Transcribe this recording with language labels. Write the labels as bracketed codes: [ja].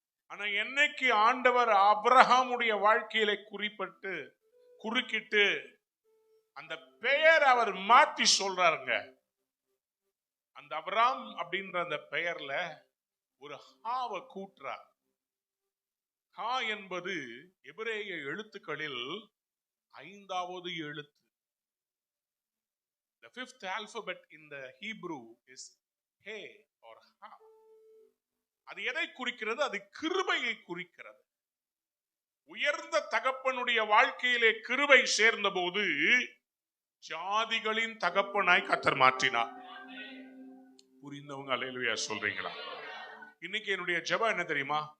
[ta] ஆனா என்னைக்கு ஆண்டவர் அப்ரஹாமுடைய வாழ்க்கையில குறுக்கிட்டு அந்த பெயர் அவர் மாத்தி சொல்றாருங்க. அந்த அப்ராம் அப்படின்ற அந்த பெயர்ல ஒரு ஹாவை கூட்டுறார். ஹா என்பது எபிரேய எழுத்துக்களில் 5வது எழுத்து. [en] The 5th alphabet in the Hebrew is He or Ha. [ta] அது எதை குறிக்கிறது? அது கிருபையை குறிக்கிறது. உயர்ந்த தகப்பனுடைய வாழ்க்கையிலே கிருபை சேர்ந்த போது ஜாதிகளின் தகப்பனாய் கர்த்தர் மாற்றினார். புரிந்தவங்க அல்லேலூயா சொல்றீங்களா? இன்னைக்கு என்னுடைய ஜெபம் என்ன தெரியுமா?